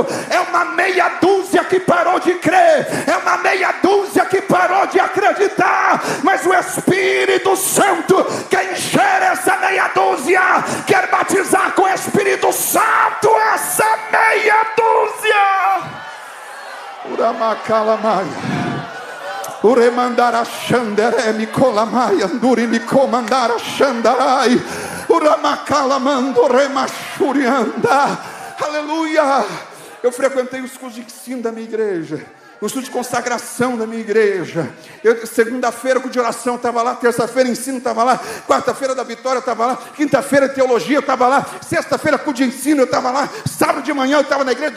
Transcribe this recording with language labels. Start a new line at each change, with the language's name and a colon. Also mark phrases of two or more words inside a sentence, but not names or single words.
Portuguese: É uma meia dúzia que parou de crer, é uma meia dúzia que parou de acreditar, mas o Espírito Santo quer encher essa meia dúzia, quer batizar com o Espírito Santo essa meia dúzia. Uramacalamai, uremandara xandere micolamai, anduri micomandara xandarai, uramacalamando remachurianda. Aleluia. Eu frequentei os cursos de ensino da minha igreja, o estudo de consagração da minha igreja. Segunda-feira, culto de oração, estava lá. Terça-feira, ensino, estava lá. Quarta-feira da vitória, estava lá. Quinta-feira, teologia, eu estava lá. Sexta-feira, culto de ensino, eu estava lá. Sábado de manhã, eu estava na igreja.